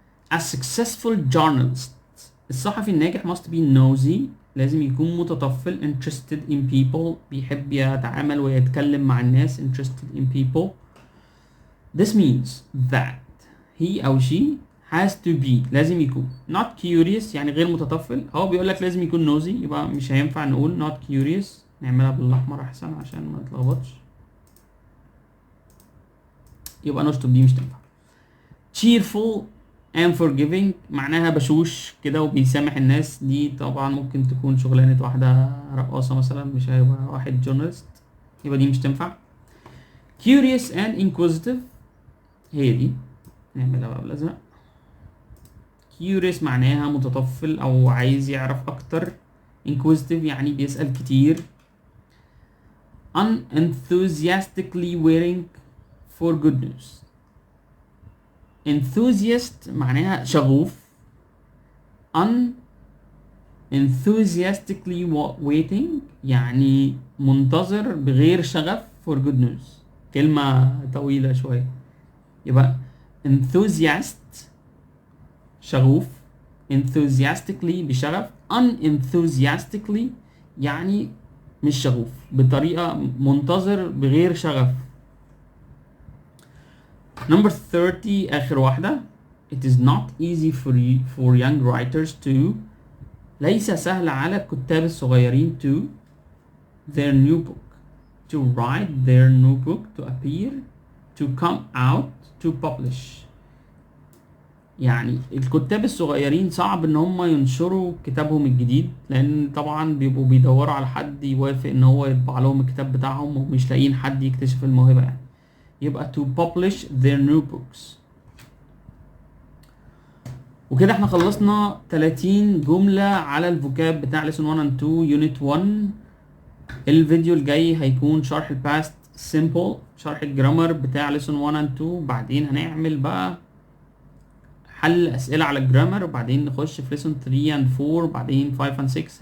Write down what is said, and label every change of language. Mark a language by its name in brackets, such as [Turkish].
[English] A successful journalist, [Arabic] الصحفي الناجح [English] must be nosy, [Arabic] لازم يكون متطفل, [English] interested in people, [Arabic] بيحب يتعامل ويتكلم مع الناس, [English] interested in people. This means that he or she has to be, [Arabic] لازم يكون [English] not curious [Arabic] يعني غير متطفل. هو بيقول لك لازم يكون nosy, يبقى مش هينفع نقول not curious, نعملها بالاحمر احسن عشان ما نتلخبطش, يبقى نشطب دي مش تنفع. [English] cheerful and forgiving [Arabic] معناها بشوش كده وبيسامح الناس, دي طبعا ممكن تكون شغلانة واحدة رقاصة مثلا, مش هيبقى واحد جورنالست, يبقى دي مش تنفع. [English] curious and inquisitive [Arabic] هي دي, نعملها بقى بالازرق. curious معناها متطفل او عايز يعرف اكتر, inquisitive يعني بيسأل كتير. [English] unenthusiastically waiting for good news. [Arabic] enthusiast معناها شغوف, [English] enthusiastically waiting [Arabic] يعني منتظر بغير شغف [English] for good news, [Arabic] كلمة طويلة شوية. يبقى enthusiast شغوف، enthusiastically بشغف، unenthusiastically يعني مش شغوف، بطريقة منتظر بغير شغف. [English] Number 30 [Arabic] آخر واحدة. [English] It is not easy for young writers to [Arabic] ليس سهل على الكتاب الصغيرين [English] to their new book to write their new book to appear to come out to publish. [Arabic] يعني الكتاب الصغيرين صعب ان هم ينشروا كتابهم الجديد، لان طبعا بيبقوا بيدوروا على حد يوافق ان هو يطبع لهم الكتاب بتاعهم ومش لاقيين حد يكتشف الموهبة يعني. يبقى [English] to publish their new books. [Arabic] وكده احنا خلصنا 30 جملة على الفوكاب بتاع [English] lesson 1 and 2 unit 1. [Arabic] الفيديو الجاي هيكون شرح الباست simple، شرح الجرامر بتاع [English] lesson 1 and 2، [Arabic] بعدين هنعمل بقى حل اسئلة على الجرامر، وبعدين نخش في [English] lesson 3 and 4، [Arabic] بعدين 5 and 6.